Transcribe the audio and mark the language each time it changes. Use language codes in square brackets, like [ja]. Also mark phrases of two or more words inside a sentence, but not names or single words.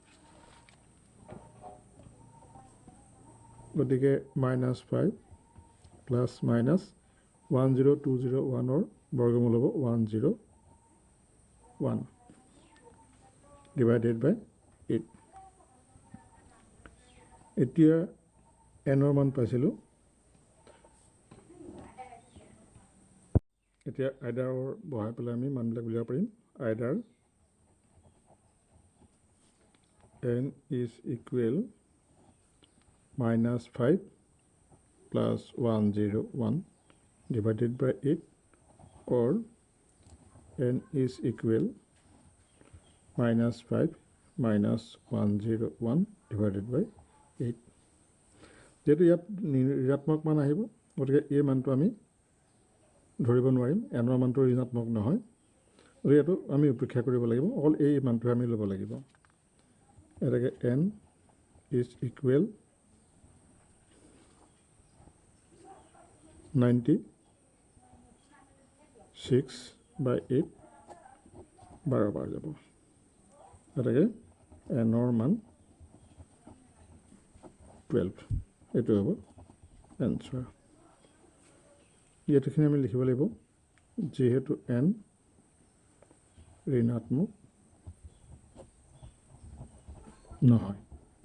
[as] গতিকে -5 [en] plus minus [as] 10201ৰ বৰ্গমূল হ'ব 101 [en] divided by [as] 8 এতিয়া nৰ মান পাইছিলোঁ এতিয়া আইডাৰৰ বহাই পেলাই আমি মানবিলাক উলিয়াব পাৰিম আইডাৰ [en] n is equal -5 plus 101 divided by 8 or n is equal -5 minus 101 divided by 8 [as] যেহেতু ইয়াত ঋণাত্মক মান আহিব গতিকে এই মানটো আমি ধৰিব নোৱাৰিম এনৰ মানটো ঋণাত্মক নহয় গতিকে এইটো আমি উপেক্ষা কৰিব লাগিব অকল এই মানটোহে আমি ল'ব লাগিব এটাকে [en] n is equal [as] 96 by 8 বাৰ যাব এটাকে nৰ মান 12 এইটো হ'ব এনচাৰ ইয়াতখিনি আমি লিখিব লাগিব যিহেতু n ঋণাত্মক নহয়